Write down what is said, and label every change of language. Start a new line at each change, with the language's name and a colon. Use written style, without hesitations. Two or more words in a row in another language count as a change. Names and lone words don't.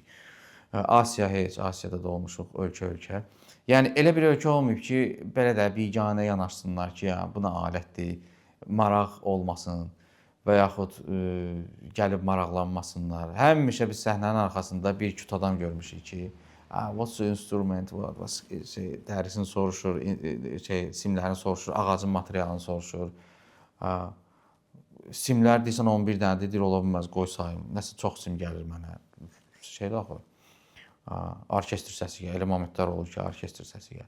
Azerbaijani: Asiya heç, Asiyada da olmuşuq ölkə-ölkə. Yəni elə bir ölkə olmayıb ki, belə də biganə yanaşsınlar ki, ya buna alətdir, maraq olmasın və yaxud gəlib maraqlanmasınlar. Həmişə biz səhnənin arxasında bir küt adam görmüşük ki,
English: what's the instrument,
Azerbaijani: dərisini soruşur, simlərini soruşur, ağacın materialını soruşur. Simlər deyirsən 11 dənədir, deyir ola bilməz, qoy sayım. Nəsə çox sim gəlir mənə. Şeydə axı. Orkestr səsi gəlir. Elə momentlər olur ki, orkestr səsi gəlir.